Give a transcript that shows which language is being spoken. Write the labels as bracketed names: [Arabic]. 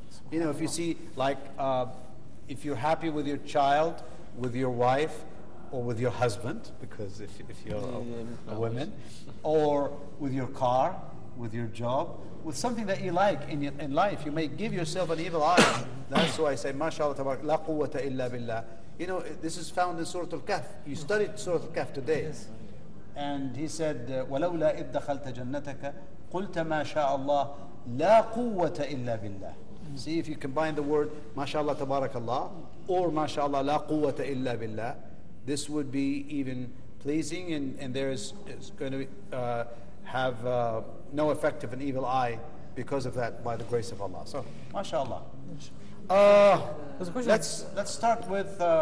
[English] You know, if you see, like, if you're happy with your child, with your wife, or with your husband, because if you're a woman, or with your car, with your job, with something that you like in life, you may give yourself an evil eye. That's why I say, mashallah, tabarak, la quwwata illa billah. You know, this is found in Surah Al-Kahf. You studied Surah Al-Kahf today. Yes. And he said, [Arabic] وَلَوْلَا إِذْ دَخَلْتَ جَنَّتَكَ قُلْتَ مَا شَاءَ اللَّهُ لَا قُوَّةَ إِلَّا بِاللَّهِ. [English] See, if you combine the word mashallah tabarakallah or mashallah la quwwata illa billah, this would be even pleasing, and it's going to have no effect of an evil eye because of that, by the grace of Allah. So, mashallah. Let's start with